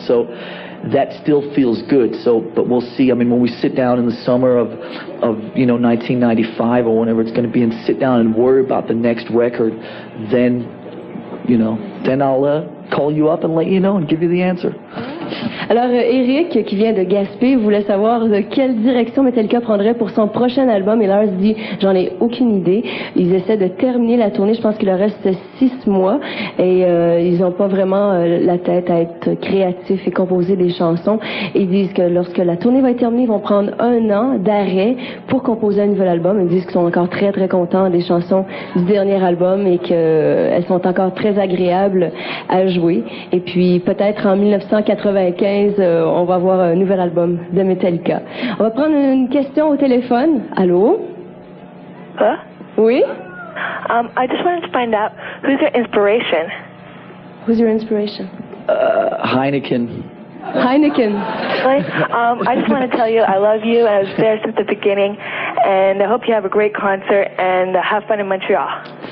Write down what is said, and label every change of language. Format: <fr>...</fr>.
<en>So that still feels good. So, but we'll see. I mean, when we sit down in the summer of 1995 or whenever it's going to be, and sit down and worry about the next record, then I'll call you up and let you know and give you the answer.</en> <fr>Alors, Eric, qui vient de Gaspé, voulait savoir de quelle direction Metallica prendrait pour son prochain album. Et Lars dit, j'en ai aucune idée. Ils essaient de terminer la tournée. Je pense qu'il leur reste 6 mois. Et ils n'ont pas vraiment la tête à être créatifs et composer des chansons. Et ils disent que lorsque la tournée va être terminée, ils vont prendre 1 an d'arrêt pour composer un nouvel album. Ils disent qu'ils sont encore très, très contents des chansons du dernier album et qu'elles sont encore très agréables à jouer. Et puis, peut-être en 1995, on va avoir un nouvel album de Metallica. On va prendre une question au téléphone. Allô? Huh? Oui?</fr> <en>I just wanted to find out, who's your inspiration? Who's your inspiration? Heineken. Heineken. Really? I just want to tell you I love you, and I was there since the beginning, and I hope you have a great concert, and have fun in Montreal.</en>